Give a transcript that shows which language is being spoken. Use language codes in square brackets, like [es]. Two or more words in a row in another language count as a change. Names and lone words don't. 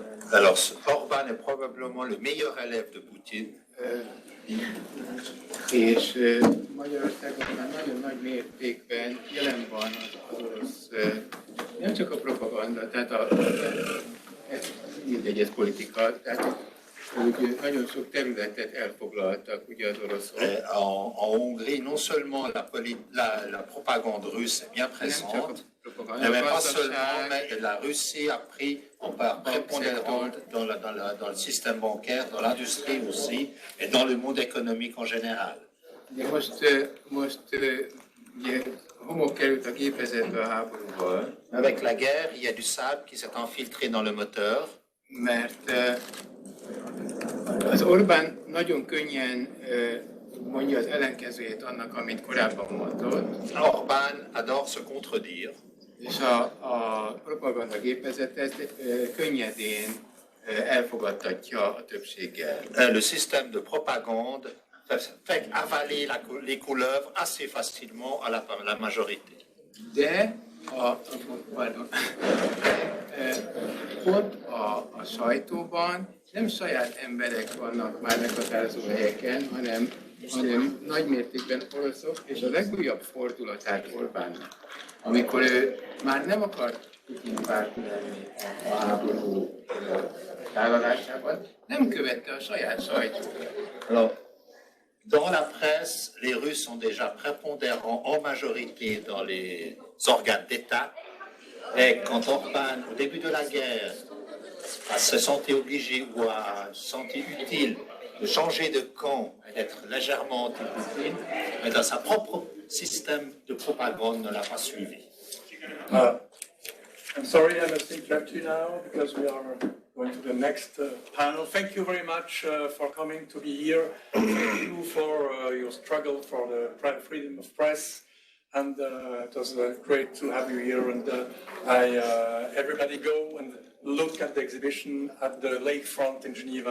[fr] Alors, Orbán est probablement le meilleur élève de Poutine. [hu] És Magyarországon már nagyon nagy mértékben jelen van az orosz, nem csak a propaganda, tehát mindegy, ez politika, tehát hogy nagyon sok területet elfoglaltak ugye az oroszok. [fr] En Hongrie, non seulement la propagande russe est bien présente, mais pas seulement, mais la Russie a pris en part prépondérante dans le système bancaire, dans l'industrie aussi, et dans le monde économique en général. [hu] De most ugye homok került a gépezetbe a háborúval. [fr] Avec la guerre, il y a du sable qui s'est infiltré dans le moteur. [hu] Mert az Orbán nagyon könnyen mondja az ellenkezőjét annak, amit korábban mondott. [fr] Orbán adore se contredire. [hu] És a propaganda gépezet ezt könnyedén elfogadtatja a többséggel. [fr] Le système de propagande fait avaler les couleuvres assez facilement à la majorité. [hu] De ott a sajtóban nem saját emberek vannak már meghatározó helyeken, hanem hanem nagymértékben oroszok, és a legújabb fordulatát Orbánnak, amikor ő már nem akart Putin párti lenni a háború tálalásában, nem követte a saját sajtót. [fr] Dans la presse, les Russes sont déjà prépondérants en majorité dans les organes d'État. Et quand Orbán, au début de la guerre, se sentit obligé ou a senti utile de changer de camp et d'être légèrement anti-Poutine, mais dans sa propre système de propagande ne l'a pas suivi. [en] I'm sorry, I must interrupt you now because we are going to the next panel. Thank you very much for coming to be here. Thank you for your struggle for the freedom of press. And it was great to have you here. And everybody go and look at the exhibition at the lakefront in Geneva.